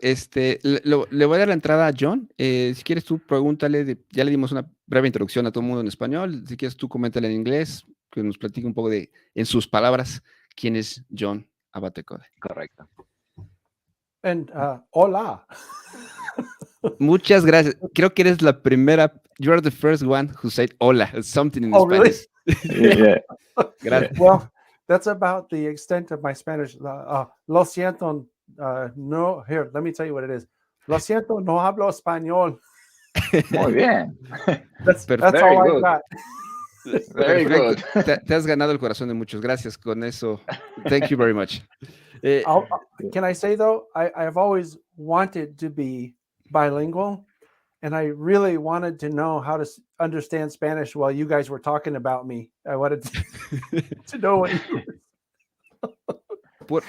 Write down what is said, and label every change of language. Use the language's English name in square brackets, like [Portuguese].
[Spanish] Le voy a dar la entrada a John. Si quieres tú pregúntale, ya le dimos una breve introducción a todo el mundo en español. Si quieres tú coméntale en inglés, que nos platique un poco en sus palabras, quién es John Abatecola. Correcto. [English] And hola. [Spanish] Muchas gracias. Creo que eres la primera. [English] You are the first one who said hola, something in Spanish. Really? Yeah. [Spanish] Gracias. [English] Well, that's about the extent of my Spanish. [Spanish] Lo siento. [English] No, here, let me tell you what it is. [Spanish] Lo siento, no hablo español. Muy bien. [English] That's Very all good. I got. Very good. [Spanish] Te has ganado el corazón de muchos. Gracias con eso. [English] Thank you very much. Can I say though, I've always wanted to be bilingual, and I really wanted to know how to understand Spanish while you guys were talking about me. I wanted to know what you were.